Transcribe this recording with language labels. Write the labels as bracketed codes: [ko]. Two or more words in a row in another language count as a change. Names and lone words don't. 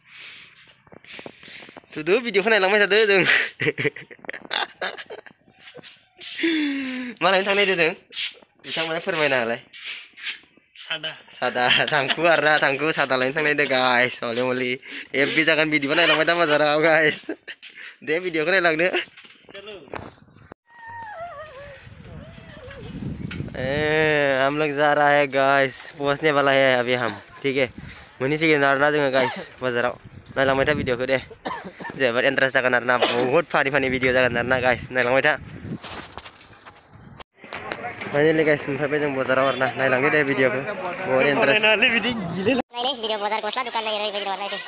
[brx] थुदो भिडिअखौ नायलांबाय थादो जों. मालायनो थांनाय दों बिथांमोना फोरमायना होलाय. सादा थांखु आरोना थांखु सादा लायनो थांनाय दे गाइस. हले मलि एफबि जागोन भिडिअ नायलांबाय दा बाजाराव गाइस. दे भिडिअखौ नायलांदो. [hi] हम लोग जा रहा है गाइस. पहुंचने वाला है अभी हम. ठीक है [brx] मोनहैसिगोन आरोना जोङो गाइस बाजाराव. नायलांबाय था भिडिअखौ दे. जोबोद इन्टारेस्ट जागोन आरोना [hi] बहुत फानि [brx] भिडिअ जागोन आरोना गाइस. नायलांबाय था. फाइनाली गाइस मोनफैबाय जों बाजाराव आरोना. नायलांदो दे भिडिअखौ [hi] बहुत इन्टारेस्ट. [brx] नायदे भिडिअ बाजार गस्ला दुकान नायनो ओरैबायदि र' नायदे.